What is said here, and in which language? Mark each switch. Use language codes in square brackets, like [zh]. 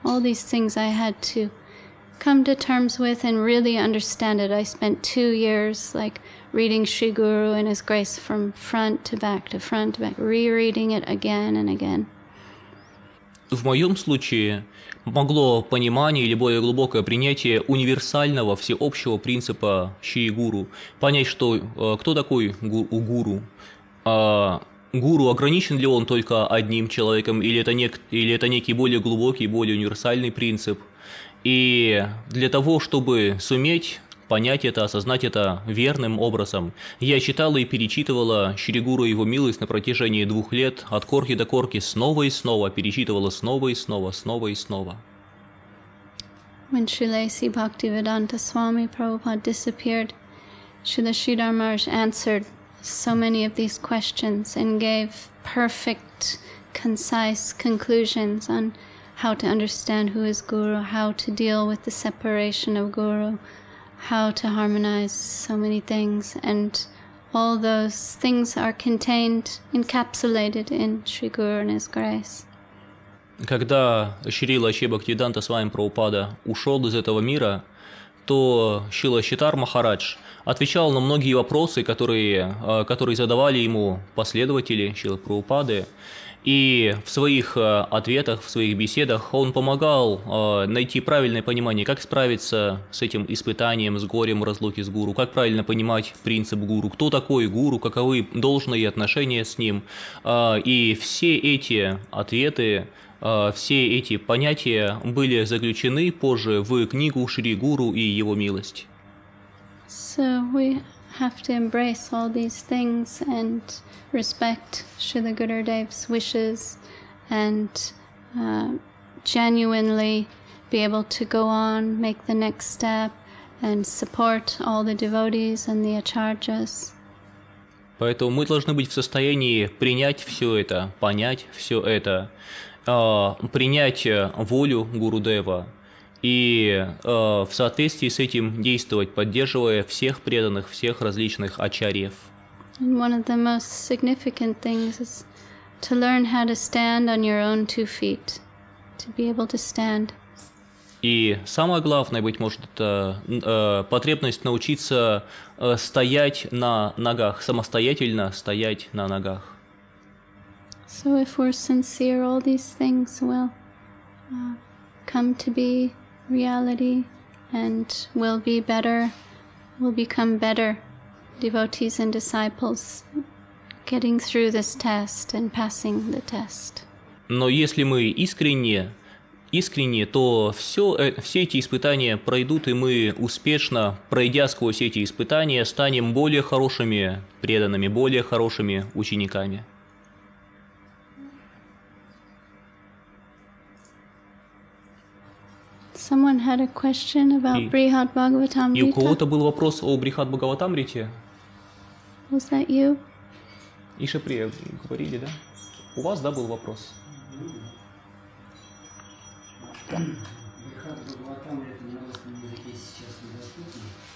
[en] All these things I had to come to terms with and really understand it. I spent 2 years like reading Shri Guru and His Grace from front to back, rereading it again and again. [ru] В моем случае помогло понимание или более глубокое принятие универсального, всеобщего принципа Шри Гуру. Понять, что кто такой гуру. Гуру, ограничен ли он только одним человеком, или это некий более глубокий, более универсальный принцип. И для того, чтобы суметь понять это, осознать это верным образом, я читала и перечитывала Шри Гуру и его милость на протяжении 2 лет, от корки до корки, снова и снова, перечитывала снова и снова, снова и снова. [en] When Srila Bhaktivedanta Swami Prabhupada disappeared, Srila Sridhar Maharaj answered so many of these questions and gave perfect, concise conclusions on how to understand who is Guru, how to deal with the separation of Guru, how to harmonize so many things, and all those things are contained, encapsulated in Shri Guru and His Grace. [ru] Когда Шрила Бхактивиданта Свами Прабхупада ушел из этого мира, то Шрила Шридхар Махарадж отвечал на многие вопросы, которые задавали ему последователи Шрилы Прабхупады. И в своих ответах, в своих беседах он помогал найти правильное понимание, как справиться с этим испытанием, с горем разлуки с гуру, как правильно понимать принцип гуру, кто такой гуру, каковы должные отношения с ним. И все эти ответы, все эти понятия были заключены позже в книгу Шри Гуру и его милость. [en] So we have to embrace all these things and respect Srila Gurudev's wishes and genuinely be able to go on, make the next step and support all the devotees and the acharyas. [ru] Поэтому мы должны быть в состоянии принять все это, понять все это, принять волю Гурудева и в соответствии с этим действовать, поддерживая всех преданных, всех различных ачарьев. [en] And one of the most significant things is to learn how to stand on your own 2 feet, to be able to stand. [ru] И самое главное, быть может, это потребность научиться стоять на ногах, самостоятельно стоять на ногах. [en] So if we're sincere, all these things will come to be reality and will be better, will become better devotees and disciples getting through this test and passing the test. [ru] Но если мы искренне, то все эти испытания пройдут, и мы успешно, пройдя сквозь эти испытания, станем более хорошими преданными, более хорошими учениками. [en] Someone had a question about Brihad Bhagavatamrita. [ru] И у кого-то был вопрос о Брихад Бхагаватамрите. [en] Was that you? [ru] Ишаприя говорили, да? У вас, да, был вопрос? Бхакти Бхагаватамрита на русском языке сейчас недоступен.